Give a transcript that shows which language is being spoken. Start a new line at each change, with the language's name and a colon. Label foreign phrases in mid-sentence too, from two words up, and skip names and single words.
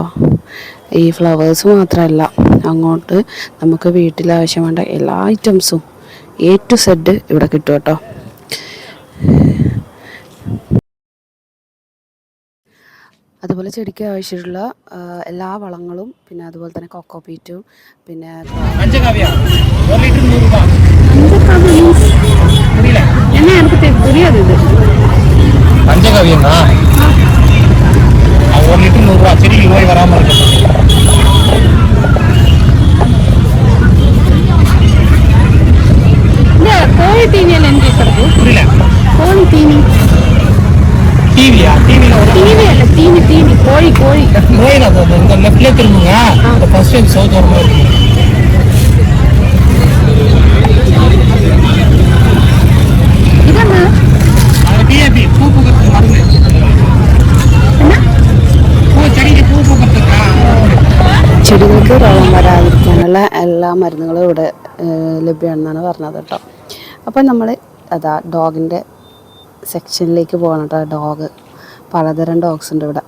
Malayalam: ഈ ഫ്ലവേഴ്സ് മാത്രമല്ല, അങ്ങോട്ട് നമുക്ക് വീട്ടിൽ ആവശ്യം വേണ്ട എല്ലാ ഐറ്റംസും
English: A to Z
Malayalam: ഇവിടെ കിട്ടും കേട്ടോ. അതുപോലെ ചെടിക്ക് ആവശ്യമുള്ള എല്ലാ വളങ്ങളും പിന്നെ അതുപോലെ തന്നെ കൊക്കോപീറ്റും പിന്നെ
Tamil: புரியாது இது பஞ்சகவியம்னா 1 லிட்டர் 100 ரூபா. செடிக்கு நோய் வராமல் இருக்கு. இந்த கோழி தீனியில் என்ன கேட்கறது? புரியல. கோழி தீனி டிவியா? டிவியில் ஒரு தீனி அல்ல, தீனி தீனி கோழி கோழி நோயில் அது இந்த லெஃப்ட்லேயே திரும்புங்க.
English: first time south
Tamil: வர மாதிரி இருக்கு.
Malayalam: ഇതെന്നാ?
Tamil: அது டிஏபி பூ பூக்கிறதுக்கு மருந்து.
Malayalam: ചെടിക്ക് പൂ പൂക്കത്തില്ല. ചെടികൾക്ക് രോഗം വരാതിരിക്കാനുള്ള എല്ലാ മരുന്നുകളും ഇവിടെ ലഭ്യമാണെന്നാണ് പറഞ്ഞത് കേട്ടോ. അപ്പോൾ നമ്മൾ അതാ
English: dog section
Malayalam: പോകണം കേട്ടോ. ഡോഗ് പലതരം ഡോഗ്സ് ഉണ്ട് ഇവിടെ.